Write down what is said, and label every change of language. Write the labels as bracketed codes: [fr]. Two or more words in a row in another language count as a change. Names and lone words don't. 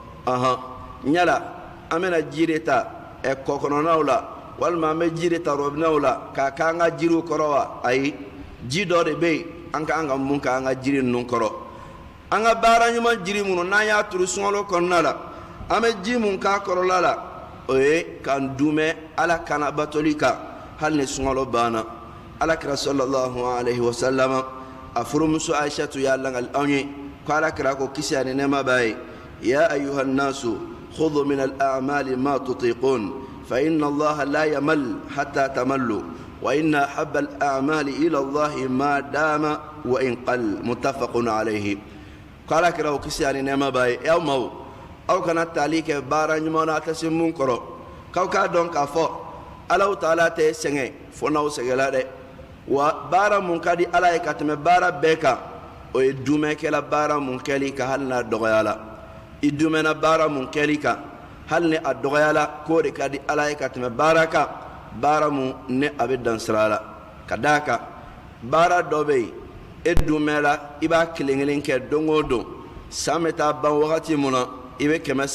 [bm] ɲala an bɛna ji de ta kɔ kɔnɔnaw la walima an bɛ ji de ta robinɛw la k'a k'an ka jiriw kɔrɔ wa ayi ji dɔ de bɛ yen an ka kan ka mun k'an ka jiri ninnu kɔrɔ an ka baara ɲuman jiri minnu n'an y'a turu sunkalo kɔnɔna la an bɛ ji mun k'a kɔrɔla la o ye k'an dumɛ ala kana batoli kan hali ni sunkalo banna alakira [ar] صلى الله عليه وسلم [bm] a furumuso aishatu y'a langali anw ye ko alakira ko kisi ani nɛɛma b'a ye [ar] يا أيها الناس خذوا من الأعمال ما تطيقون فإن الله لا يمل حتى تملوا وإن أحب الأعمال إلى الله ما دام وإن قل متفق عليه [bm] ko alakira ko kisi ani nɛɛma b'a ye aw maaw aw kana tali kɛ baara ɲuman na a tɛ se mun kɔrɔ k'aw k'a dɔn k'a fɔ ala ta'ala tɛ sɛgɛn fo n'aw sɛgɛnla dɛ wa baara mun ka di ala ye ka tɛmɛ baara bɛɛ kan o ye dumɛkɛla baara mun kɛli kan hali n'a dɔgɔyala i dumɛna baara mun kɛli kan hali ni a dɔgɔyala k'o de ka di ala ye ka tɛmɛ baara kan baara mun ne a bɛ dan sira la ka d'a kan baara dɔ bɛ yen e dumɛla i b'a kelen kelen kɛ don o don san bɛ taa ban wagati mun na i bɛ